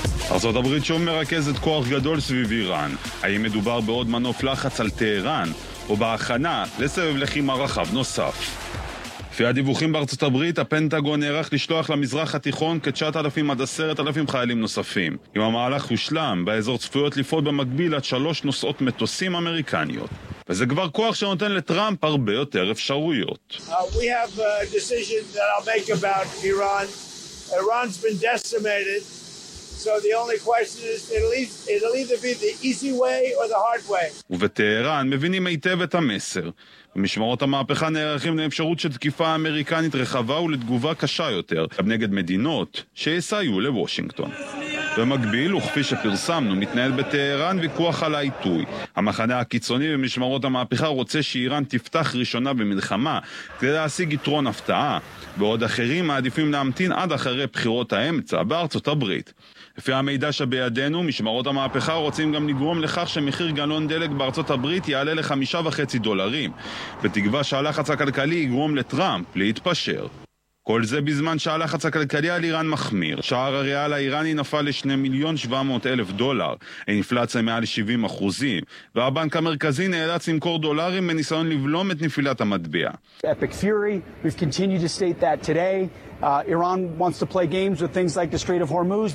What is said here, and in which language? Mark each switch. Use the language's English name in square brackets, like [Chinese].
[Hebrew] ארצות הברית שוב מרכזת כוח גדול סביב איראן. האם מדובר בעוד מנוף לחץ על טהרן, או בהכנה לסבב לחימה רחב נוסף? לפי הדיווחים בארצות הברית, הפנטגון נערך לשלוח למזרח התיכון כ-9,000 עד 10,000 חיילים נוספים. אם המהלך הושלם, באזור צפויות לפעות במקביל עד 3 נוסעות מטוסים אמריקניות. וזה כבר כוח שנותן לטראמפ הרבה יותר אפשרויות. [English] We have a decision that I'll make about Iran. Iran's been decimated. So the only question is, it'll either be the easy way or the hard way. [Hebrew] ובטהרן מבינים היטב את המסר. במשמרות המהפכה נערכים לאפשרות של תקיפה אמריקנית רחבה ולתגובה קשה יותר, נגד מדינות שיסייעו לוושינגטון. במקביל, וכפי שפרסמנו, מתנהל בטהרן ויכוח על העיתוי. המחנה הקיצוני במשמרות המהפכה רוצה שאיראן תפתח ראשונה במלחמה כדי להשיג יתרון הפתעה, ועוד אחרים מעדיפים להמתין עד אחרי בחירות האמצע בארצות הברית. לפי המידע שבידינו, משמרות המהפכה רוצים גם לגרום לכך שמחיר גלון דלק בארצות הברית יעלה ל$5.50, בתקווה שהלחץ הכלכלי יגרום לטראמפ להתפשר. כל זה בזמן שהלחץ הכלכלי על איראן מחמיר. שער הריאל האיראני נפל ל$2,700,000, האינפלציה מעל 70%, והבנק המרכזי נאלץ למכור דולרים בניסיון לבלום את נפילת המטבע. [English] Epic Fury, we've continued to state that today. Iran wants to play games with things like the Strait of Hormuz.